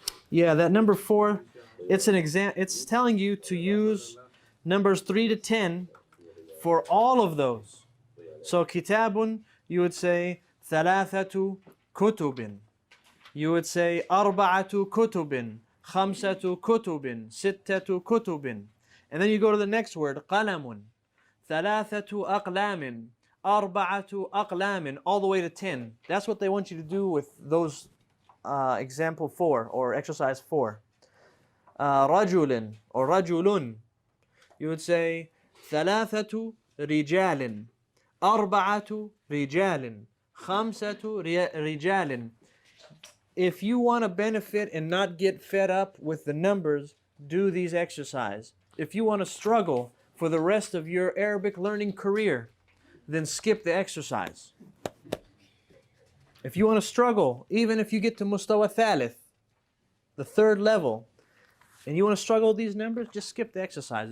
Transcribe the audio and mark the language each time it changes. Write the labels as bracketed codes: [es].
[en] Yeah, that number 4, it's an exam. It's telling you to use numbers 3 to 10 for all of those. So kitabun, you would say [ar] ثلاثة كتب. [en] You would say [ar] أربعة كتب, خمسة كتب, ستة كتب. [en] And then you go to the next word, قلم, [ar] ثلاثة أقلام, أربعة أقلام, [en] all the way to 10. That's what they want you to do with those example 4 or exercise 4. [ar] رجل or رجل, [en] you would say [ar] ثلاثة رجال, أربعة رجال, خمسة رجال. [en] If you want to benefit and not get fed up with the numbers, do these exercises. If you want to struggle for the rest of your Arabic learning career, then skip the exercise. If you want to struggle, even if you get to mustawa thalith, the 3rd level, and you want to struggle with these numbers, just skip the exercise.